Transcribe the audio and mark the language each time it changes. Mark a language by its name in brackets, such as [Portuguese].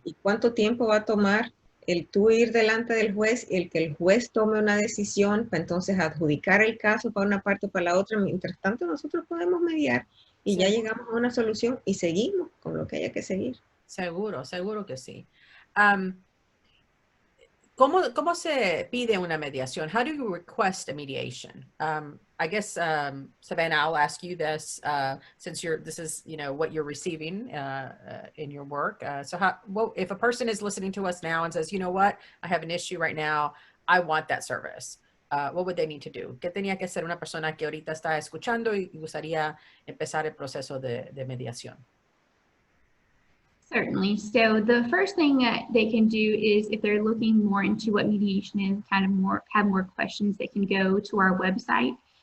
[Spanish] ¿Y cuánto tiempo va a tomar el tú ir delante del juez y el que el juez tome una decisión para entonces adjudicar el caso para una parte o para la otra? Mientras tanto, nosotros podemos mediar y Sí. ya llegamos a una solución y seguimos con lo que haya que seguir. Seguro que sí. ¿Cómo se pide una mediación? [English] How do you request a mediation? I guess, Savannah, I'll ask you this since this is, what you're receiving in your work. So if a person is listening to us now and says, you know what, I have an issue right now, I want that service. What would they need to do? [Spanish] ¿Qué tenía que hacer una persona que ahorita está escuchando y gustaría empezar el proceso de mediación? [English] Certainly. So the first thing that they can do is if they're looking more into what mediation is, kind of have more questions, they can go to our website.